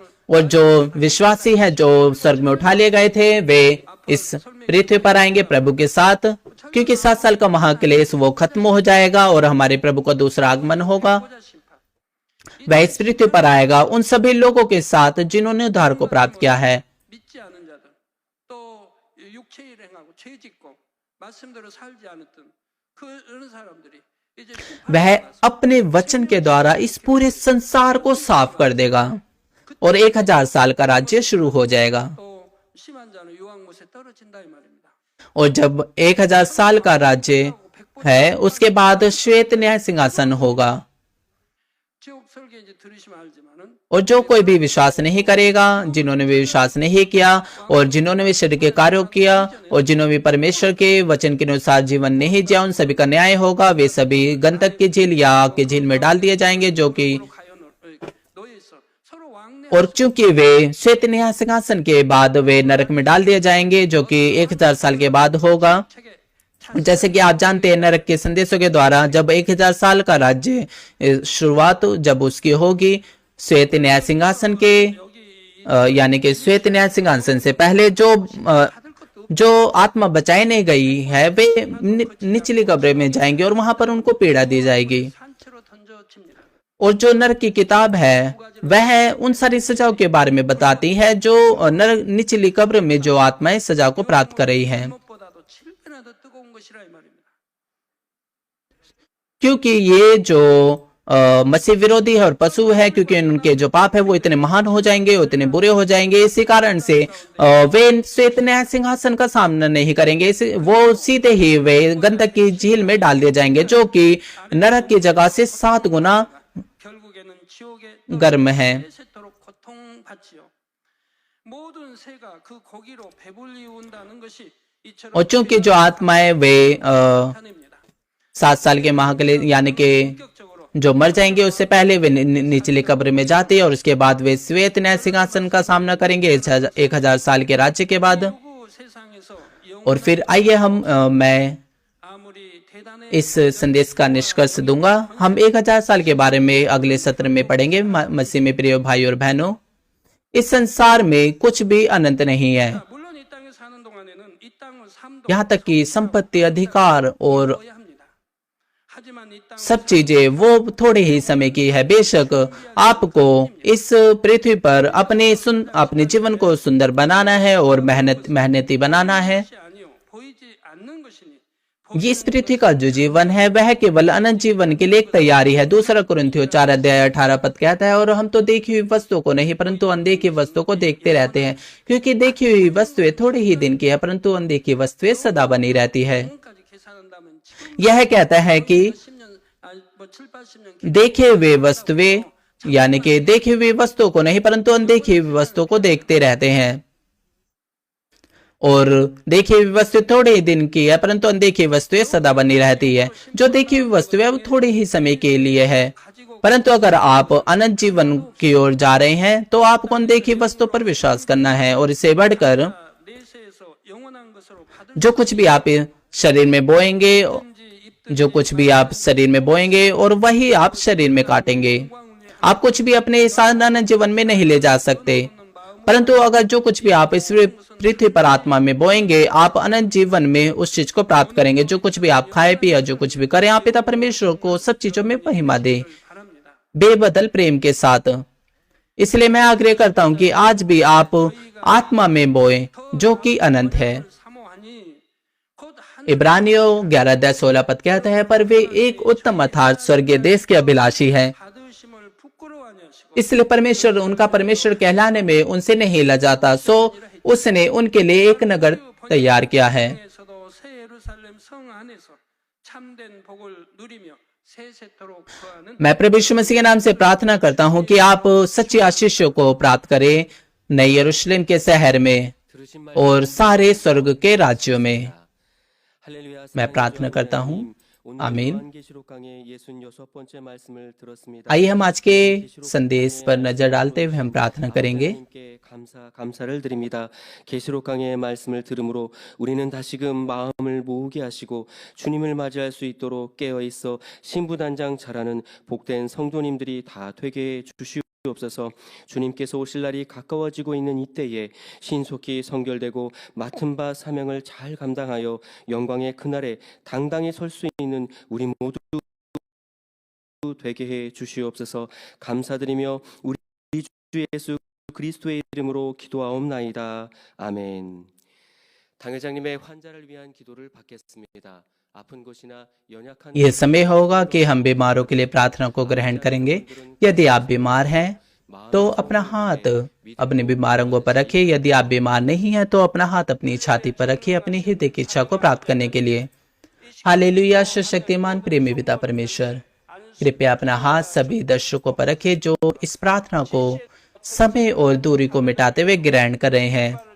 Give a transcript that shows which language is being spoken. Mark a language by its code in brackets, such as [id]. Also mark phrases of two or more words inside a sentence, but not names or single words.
[hi] और जो विश्वासी हैं जो स्वर्ग में उठा लिए गए थे वे इस पृथ्वी पर आएंगे प्रभु के साथ, क्योंकि 7 साल का महाक्लेश वो खत्म हो जाएगा और हमारे प्रभु का दूसरा आगमन होगा। वह इस पृथ्वी पर आएगा उन सभी लोगों के साथ जिन्होंने उद्धार को प्राप्त किया है। [ko] 믿지 않은 자들, 또 육체의 일 행하고 죄 짓고 말씀대로 살지 않았던 그런 사람들이 이제 [hi] वह अपने वचन के द्वारा इस पूरे संसार को साफ कर देगा और 1000 साल का राज्य शुरू हो जाएगा। [ko] 또 심한 자는 유황못에 떨어진다 이 말입니다. [hi] और जब 1000 साल का राज्य है उसके बाद श्वेत न्याय सिंहासन होगा। [ko] 지옥 설계 이제 들으시면 알지만은 [hi] और जो कोई भी विश्वास नहीं करेगा, जिन्होंने भी विश्वास नहीं किया और जिन्होंने भी शरीर के कार्यों किया और जिन्होंने भी परमेश्वर के वचन के अनुसार जीवन नहीं जिया, उन सभी का न्याय होगा। वे सभी गंधक की झील या आग की झील में डाल दिए जाएंगे, जो कि [ko] 놓여 있어 서로 왕래 [hi] और चूंकि वे श्वेत न्याय सिंहासन के बाद वे नरक में डाल दिए जाएंगे, जो कि 1000 साल के बाद होगा। [ko] 책에 [hi] जैसे कि आप जानते हैं नरक के संदेशों के द्वारा जब 1000 साल का राज्य शुरुआत जब उसकी होगी, श्वेत न्याय सिंहासन के यानी कि श्वेत न्याय सिंहासन से पहले जो आत्मा बचाई नहीं गई है वे निचली कब्र में जाएंगे और वहां पर उनको पीड़ा दी जाएगी। [ko] 산채로 던져칩니다. [hi] और जो नरक की किताब है वह उन सारी सजाओं के बारे में बताती है जो नरक निचली कब्र में जो आत्माएं सजा को प्राप्त कर रही हैं, [ko] 못보다도 7배나 더 뜨거운 것이라 이 말입니다. [hi] क्योंकि ये जो मसीह विरोधी है और पशु है, क्योंकि उनके जो पाप है वो इतने महान हो जाएंगे, इतने बुरे हो जाएंगे। इसी कारण से वे श्वेत न्याय सिंहासन का सामना नहीं करेंगे। वो सीधे ही वे गंधक की झील में डाल दिए जाएंगे, जो कि नरक की जगह से 7 गुना [ko] 결국에는 지옥에 [hi] गर्म है। [ko] 세세토록 고통받지요. 모든 새가 그 고기로 배불리운다는 것이 이처럼 [hi] और चूंकि जो आत्माएं वे [ko] 하늘입니다. [hi] 7 साल के माह के लिए यानी कि [ko] 본격적으로 [hi] जो मर जाएंगे उससे पहले वे निचली कब्र में जाते हैं और उसके बाद वे श्वेत न्याय सिंहासन का सामना करेंगे 1000 साल के राज्य के बाद। [ko] 요구 세상에서 [hi] और फिर आइए मैं [ko] 아무리 대단해 [hi] इस संदेश का निष्कर्ष दूंगा। हम 1000 साल के बारे में अगले सत्र में पढ़ेंगे। मसीह में प्रिय भाई और बहनों, इस संसार में कुछ भी अनंत नहीं है। [ko] 물론 이 땅에 사는 동안에는 이 땅을 삶도 [hi] यहाँ तक कि संपत्ति, अधिकार और [ko] 해야 합니다. 하지만 이 땅 [hi] सब चीजें वो थोड़े ही समय की है। बेशक आपको इस पृथ्वी पर अपने जीवन को सुंदर बनाना है और मेहनती बनाना है। [ko] 것이 아니요 보이지 않는 것이니 [hi] ये इस पृथ्वी का जो जीवन है वह केवल अनंत जीवन के लिए एक तैयारी है। 2 कुरिन्थियों 4 अध्याय 18 पद कहता है, और हम तो देखी हुई वस्तुओं को नहीं परंतु अनदेखी वस्तुओं को देखते रहते हैं, क्योंकि देखी हुई वस्तुएं थोड़े ही दिन की है परंतु अनदेखी वस्तुएं सदा बनी रहती है। [ko] 지금까지 계산한다면 지금 [hi] यह कहता है कि [ko] 10년 아니 뭐 7, 80년 [hi] देखे हुए वस्तुएं यानी कि देखी हुई वस्तुओं को नहीं परंतु अनदेखी हुई वस्तुओं को देखते रहते हैं। और देखी हुई वस्तु थोड़े ही दिन की है परंतु अनदेखी वस्तुएं सदा बनी रहती है। जो देखी हुई वस्तु है वो थोड़े ही समय के लिए है, परंतु अगर आप अनंत जीवन की ओर जा रहे हैं तो आपको अनदेखी वस्तु पर विश्वास करना है। और इससे बढ़कर [ko] 내세에서 영원한 것으로 받을 [hi] जो कुछ भी आप शरीर में बोएंगे, जो कुछ भी आप शरीर में बोएंगे और वही आप शरीर में काटेंगे। आप कुछ भी अपने साधारण जीवन में नहीं ले जा सकते, परंतु अगर जो कुछ भी आप इस पृथ्वी पर आत्मा में बोएंगे आप अनंत जीवन में उस चीज को प्राप्त करेंगे। जो कुछ भी आप खाए पिए, जो कुछ भी करें, आप पिता परमेश्वर को सब चीजों में महिमा दे [ko] 바랍니다. [hi] बेबदल प्रेम के साथ। इसलिए मैं आग्रह करता हूं कि आज भी आप आत्मा में बोए जो कि अनंत है। [ko] 사모하니 곧 한 [hi] इब्रानियों 11 अध्याय 16 पद कहता है, पर वे एक उत्तम अर्थात स्वर्गीय देश के अभिलाषी है। [ko] 받으심을 부끄러워하니 하시고 [hi] इसलिए परमेश्वर उनका परमेश्वर कहलाने में उनसे नहीं लजाता, सो उसने उनके लिए एक नगर तैयार किया है। [ko] 에서도 새 예루살렘 성 안에서 참된 복을 누리며 세세토록 거하는 [hi] मैं प्रभु यीशु मसीह के नाम से प्रार्थना करता हूं कि आप सच्ची आशीषों को प्राप्त करें नई यरूशलेम के शहर में और सारे स्वर्ग के राज्यों में। मैं प्रार्थना करता हूं, आमीन। आइए हम आज के संदेश पर नजर डालते हुए हम प्रार्थना करेंगे। [ko] 감사를 드립니다. 계시록 강의 말씀을 들음으로 우리는 다시금 마음을 모으게 하시고 주님을 맞이할 수 있도록 깨어 있어 신부단장 잘하는 복된 성도님들이 다 되게 주시옵소서. 주님께서 오실 날이 가까워지고 있는 이때에 신속히 성결되고 맡은 바 사명을 잘 감당하여 영광의 그날에 당당히 설 수 있는 우리 모두 되게 해 주시옵소서. 감사드리며 우리 주 예수 그리스도의 이름으로 기도하옵나이다. 아멘. 당회장님의 환자를 위한 기도를 받겠습니다. 아픈 곳이나 연약한 [hi] ये समय होगा कि हम बीमारों के लिए प्रार्थना को ग्रहण करेंगे। यदि आप बीमार हैं तो अपना हाथ अपने बीमार अंगों पर रखिए। यदि आप बीमार नहीं हैं तो अपना हाथ अपनी छाती पर रखिए अपनी हृदय की इच्छा को प्राप्त करने के लिए। हालेलुया। शक्तिमान प्रेमी पिता परमेश्वर, कृपया अपना हाथ सभी दर्शकों पर रखिए जो इस प्रार्थना को समय और दूरी को मिटाते हुए ग्रहण कर रहे हैं।